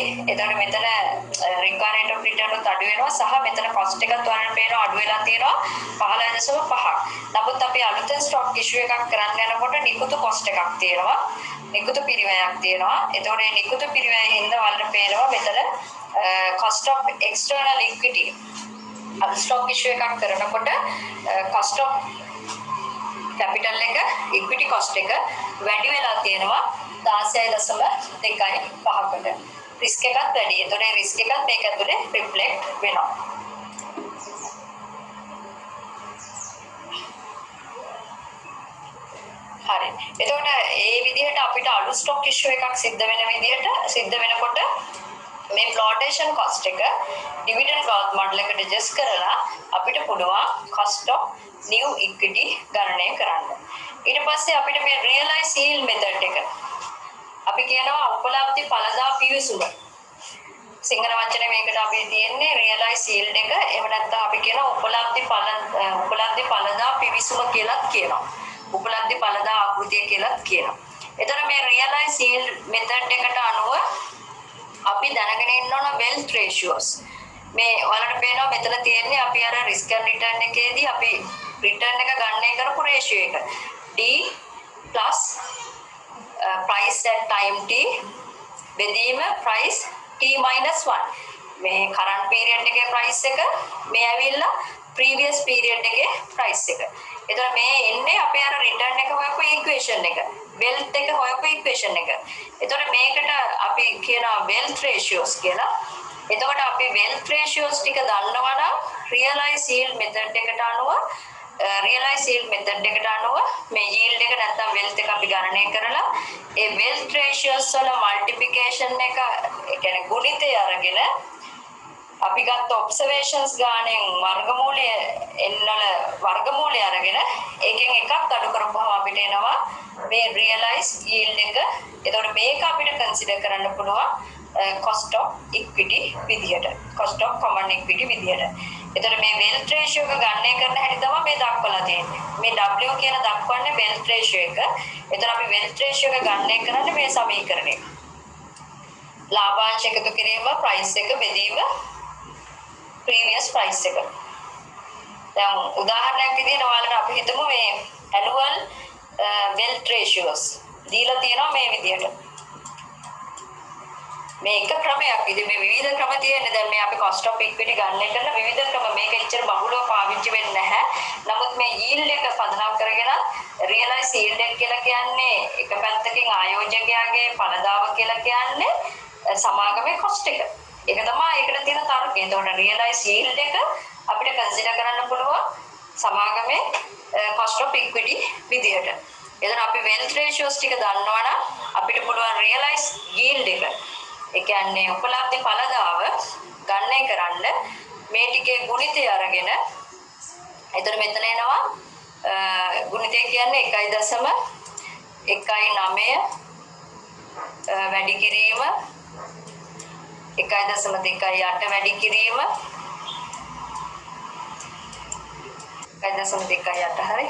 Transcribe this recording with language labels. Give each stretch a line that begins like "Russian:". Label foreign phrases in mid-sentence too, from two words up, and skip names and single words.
Sinhala: එතකොට මෙතන
English: required rate of return
Sinhala: උත් අඩු වෙනවා සහ මෙතන කොස්ට් එකත් ඔයාලට පේනවා අඩු වෙලා තියෙනවා 15.5ක්. නමුත් අපි අලුතෙන්
English: stock issue
Sinhala: එකක් කරන්න යනකොට නිකුතු කොස්ට් එකක් තියෙනවා. නිකුතු පිරිවැයක් තියෙනවා. එතකොට මේ නිකුතු පිරිවැයෙන් හින්දා ඔයාලට පේනවා මෙතන
English: cost of external equity
Sinhala: අපි
English: stock issue
Sinhala: එකක් කරනකොට
English: cost of capital
Sinhala: එක
English: equity cost
Sinhala: එක වැඩි වෙලා තියෙනවා 16.25කට. රිස්ක් එකත් වැඩි. ඒතකොට රිස්ක් එකත් මේක ඇතුලේ රිෆ්ලෙක්ට් වෙනවා. හරි. එතකොට මේ විදිහට අපිට අලුත්
English: stock issue
Sinhala: එකක් සිද්ධ වෙනකොට මේ
English: flotation cost
Sinhala: එක
English: dividend growth model
Sinhala: එකට ඇඩ්ජස්ට් කරලා අපිට පුළුවන්
English: cost of new equity
Sinhala: ගණනය කරන්න. ඊට පස්සේ අපිට මේ
English: realize yield method
Sinhala: එක අපි කියනවා උපලබ්ධි ඵලදා පිවිසුම. සිංහල වචනේ මේකට අපි තියෙන්නේ
English: realize yield
Sinhala: එක. එහෙම නැත්නම් අපි කියනවා උපලබ්ධි ඵලදා පිවිසුම කියලාත් කියනවා. උපලබ්ධි ඵලදා ආකෘතිය කියලාත් කියනවා. එතකොට මේ
English: realize yield method
Sinhala: එකට අනුව අපි දැනගෙන ඉන්න ඕන
English: wealth ratios.
Sinhala: මේ ඔයාලට පේනවා මෙතන තියෙන්නේ අපි අර
English: risk and return
Sinhala: එකේදී අපි return එක ගණනය කරපු ratio එක.
English: D plus price at time t බෙදීම price t minus 1.
Sinhala: මේ
English: current period
Sinhala: එකේ price එක මේ ඇවිල්ලා
English: previous period
Sinhala: එකේ price එක. එතකොට මේ එන්නේ අපේ අර return එක හොයපු equation එක. wealth එක හොයපු equation එක. එතකොට මේකට අපි කියනවා
English: wealth ratios
Sinhala: කියලා. එතකොට අපි
English: wealth ratios
Sinhala: ටික දන්නවනම්
English: realize yield method
Sinhala: එකට අනුව මේ yield එක නැත්නම් wealth එක අපි ගණනය කරලා ඒ
English: wealth ratios
Sinhala: වල multiplication එක ඒ කියන්නේ ගුණිතය අරගෙන අපි ගත්ත observations ගානෙන් වර්ගමූලය අරගෙන එකෙන් එකක් අඩු කරපුවම අපිට එනවා මේ
English: realize yield
Sinhala: එක. එතකොට මේක අපිට consider කරන්න පුළුවන්
English: cost of equity
Sinhala: විදියට,
English: cost of common equity
Sinhala: විදියට. එතකොට මේ
English: wealth ratio
Sinhala: එක ගණනය කරන හැටි තමයි මේ දක්වලා තියෙන්නේ. මේ W කියන දක්වන්නේ
English: wealth ratio
Sinhala: එක. එතකොට අපි
English: wealth ratio
Sinhala: එක ගණනය කරන්නේ මේ සමීකරණය. ලාභාංශ එකතු කිරීම, price එක බෙදීම,
English: previous price
Sinhala: එක. දැන් උදාහරණයක් විදිහට ඔයාලට අපි හිතමු මේ
English: annual wealth ratios
Sinhala: දීලා තියෙනවා මේ විදිහට. මේ එක ක්‍රමයක් විදිහ මේ විවිධ ක්‍රම තියෙන්නේ. දැන් මේ අපි
English: cost of equity
Sinhala: ගණනය කරන විවිධ ක්‍රම මේක එච්චර බහුලව පාවිච්චි වෙන්නේ නැහැ. නමුත් මේ yield එක පදනම් කරගෙන
English: realize yield
Sinhala: එක කියලා කියන්නේ එක පැත්තකින් ආයෝජකයාගේ ඵලදාව කියලා කියන්නේ සමාගමේ cost එක. ඒක තමයි ඒකට තියෙන තර්කය. එතකොට
English: realize yield
Sinhala: එක අපිට consider කරන්න පුළුවන් සමාගමේ
English: cost of equity
Sinhala: විදිහට. එතන අපි
English: wealth ratios
Sinhala: ටික දන්නවනම් අපිට පුළුවන්
English: realize yield
Sinhala: එක ඒ කියන්නේ උපලබ්ධි ඵලදාව ගණනය කරන්න මේ ටිකේ ගුණිතය අරගෙන එතන මෙතන එනවා ගුණිතය කියන්නේ 1.19 වැඩි කිරීම 1.28 වැඩි කිරීම 1.28 හරි.